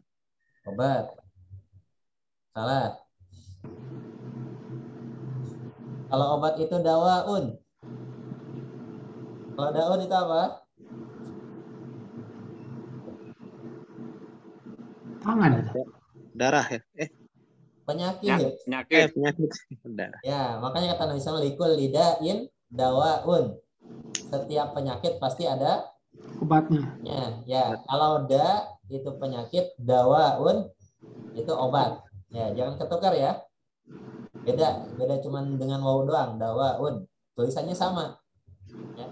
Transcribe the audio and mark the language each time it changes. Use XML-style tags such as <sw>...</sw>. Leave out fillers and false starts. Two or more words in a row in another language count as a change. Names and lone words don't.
<id>Obat. Salah. Kalau obat itu dawaun. Kalau daun itu apa? Tangan. Darah ya? Penyakit. Penyakit. Darah. Ya, makanya kata Nabi SAW,</id> <ar>لكل داء دواء.</ar> <id>Setiap penyakit pasti ada Obatnya. Ya, kalau da itu penyakit, dawaun itu obat. Ya, jangan ketukar ya. Beda cuman dengan waw doang, dawaun. Tulisannya sama. Ya.</id>